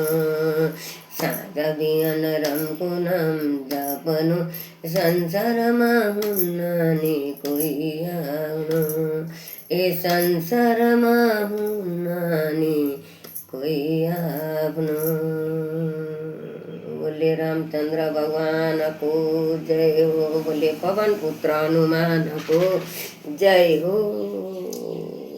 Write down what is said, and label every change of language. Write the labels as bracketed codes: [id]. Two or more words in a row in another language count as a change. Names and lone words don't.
[ne] साँझ बिहान रामको नाम जापनु, संसारमा हुन्न नि कोही आफ्नो। ए संसारमा हुन्न नि कोही आफ्नो। बोले रामचंद्र भगवान को जय हो। बोले पवन पुत्र हनुमान को जय हो।